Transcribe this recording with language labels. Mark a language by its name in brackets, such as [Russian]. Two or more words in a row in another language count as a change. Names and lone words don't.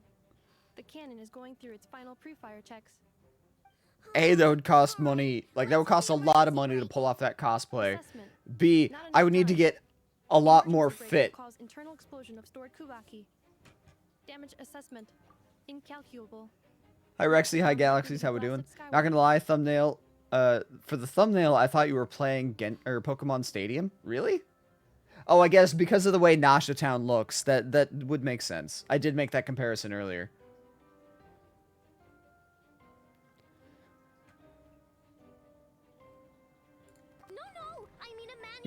[English] The cannon is going through its final pre-fire checks. A, that would cost money. Like, that would cost a lot of money to pull off that cosplay. Assessment. B, Not I enough would need to time. get a lot more Emergency brake fit. will cause internal explosion of stored Kubaki. Damage assessment. Incalculable. Hi Rexy, hi Galaxies, how we doing? Not gonna lie, thumbnail. For the thumbnail, I thought you were playing Pokemon Stadium. Really? Oh, I guess because of the way Nasha Town looks, that would make sense. I did make that comparison earlier. No, I mean a manual